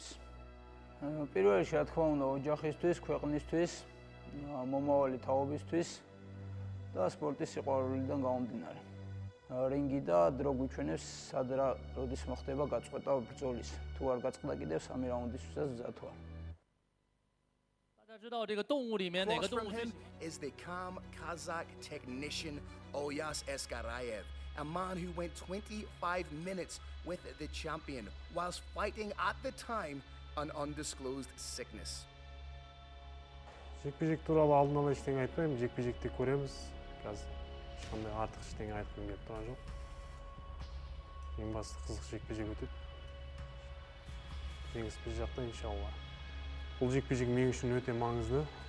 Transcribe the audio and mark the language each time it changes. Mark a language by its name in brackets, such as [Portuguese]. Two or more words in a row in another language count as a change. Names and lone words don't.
[Georgian] პირველ რიგში, რა თქმა უნდა, ოჯახისთვის, ქვეყნისთვის, მომავალი თაობისთვის და სპორტის სიყვარულიდან გამომდინარე. რინგი და დრო გვიჩვენებს, სად რა როდის მოხდება გაწყვეტა ბრძოლის. თუ არ გაწყდა კიდევ 3 რაუნდისთვისაც მზად ვარ. [Chinese] 大家知道这个动物里面哪个动物最 [English] is the calm Kazakh technician Olzhas Eskaraev. a man who went 25 minutes with the champion whilst fighting at the time an undisclosed sickness. [Kazakh] Жекпе-жек туралы алдын ала ештеңе айтпаймын. Жекпе-жекте көреміз. Қазір ешқандай артық ештеңе айтқым келіп тұрған жоқ. Ең басты қызық жекпе-жек өтеді. Жеңіс біз жақта иншалла. Бұл жекпе-жек мен үшін өте маңызды.